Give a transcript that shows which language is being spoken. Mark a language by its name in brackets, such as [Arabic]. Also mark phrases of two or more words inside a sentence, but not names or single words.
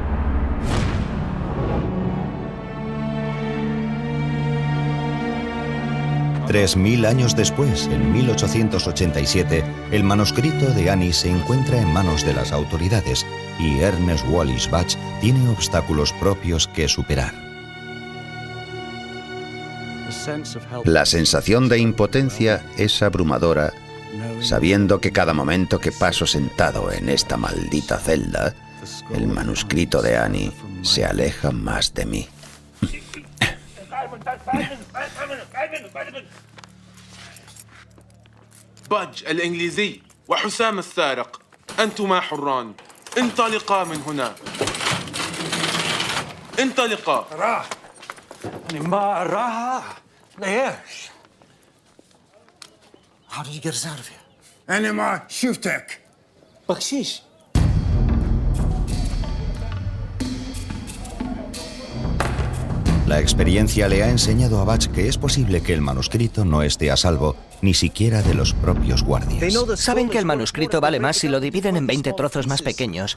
[Spanish] Tres 3000 años después, en 1887, el manuscrito de Annie se encuentra en manos de las autoridades y Ernest Wallis Bach tiene obstáculos propios que superar. La sensación de impotencia es abrumadora sabiendo que cada momento que paso sentado en esta maldita celda, el manuscrito de Annie se aleja más de mí. [Arabic] بادج الإنجليزي وحسام السارق أنتما حران انطلقا من هنا انطلقا راح ما راح ليش [English] How did you get us out of here? [Arabic] أنا ما شفتك بخشيش [Spanish] La experiencia le ha enseñado a Butch que es posible que el manuscrito no esté a salvo, ni siquiera de los propios guardias. Saben que el manuscrito vale más si lo dividen en 20 trozos más pequeños.